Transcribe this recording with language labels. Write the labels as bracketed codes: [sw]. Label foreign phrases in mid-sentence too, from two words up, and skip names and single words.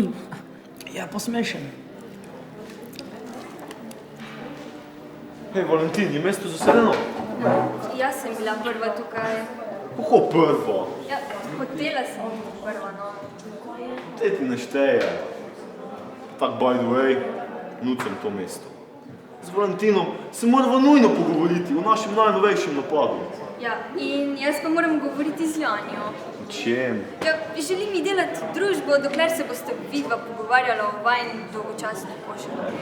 [sl] Je pa smešen. Hej, Valentin, je mesto zasedeno? Jaz sem bila prva tukaj. Kako prvo? Ja, hotela sem biti prva, no. Te ti ne šteje. Tak, [en] by the way, [sl] nucam to mesto. Z Valentinom se moramo nujno pogovoriti o našem najnovejšem napadu. Ja, in jaz pa moram govoriti z Janjo. O čem? Ja, želim ji delati družbo, dokler se boste vidva pogovarjala o vajni dolgočasni košarki.